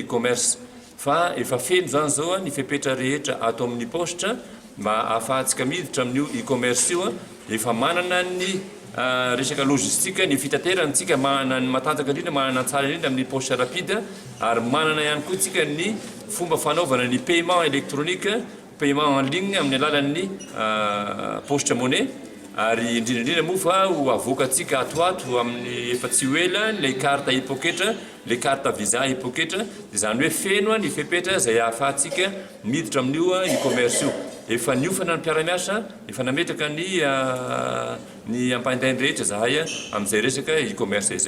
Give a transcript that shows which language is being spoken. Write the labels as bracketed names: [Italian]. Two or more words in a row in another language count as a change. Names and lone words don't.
[Malagasy] e-commerce fa efa feno zany zao ny fepetra rehetra atao amin'ny paositra mba ahafahantsika miditra amin'io e-commerce io efa manana ny resaka logistika ny fitaterantsika manana ny matanjaka indrindra manana tsara indrindra amin'ny paositra rapide ary manana ihany koa tsika ny fomba fanaovana ny [French] paiement électronique, paiement en ligne [Malagasy] amin'ny alalan'ny paositra monnaie ary indrindra moa fa ho avoakatsika atoato amin'ny efa tsy ho ela le carte hipoketra, le [French] carte visa [Malagasy] hipoketra dia zany hoe feno ny fepetra izay ahafahantsika miditra amin'io e-commerce io. Efa niofana ny mpiara-miasa, efa nametraka ny ampaintainy rehetra zahay amin'izay resaka e-commerce izay.